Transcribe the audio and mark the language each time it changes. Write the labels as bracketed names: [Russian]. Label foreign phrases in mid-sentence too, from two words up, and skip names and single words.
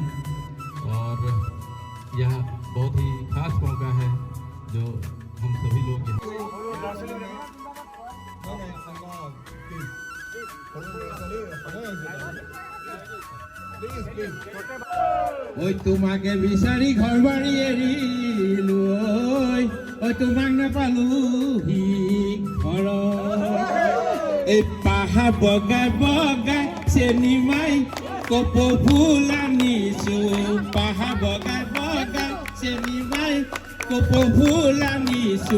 [Hindi] और यह बहुत ही खास मौका है जो हम सभी लोग [Assamese] ওই তোমাকে বিচাৰি ঘৰ বাৰী এৰিলো, ঐ তোমাক নাপালোহি ঘৰত। এই পাহাৰ বগাই বগাই চেনি মাই কপৌ ফুল আনিছো, পাহাৰ বগাই বগাই চেনি মাই কপৌ ফুল আনিছো।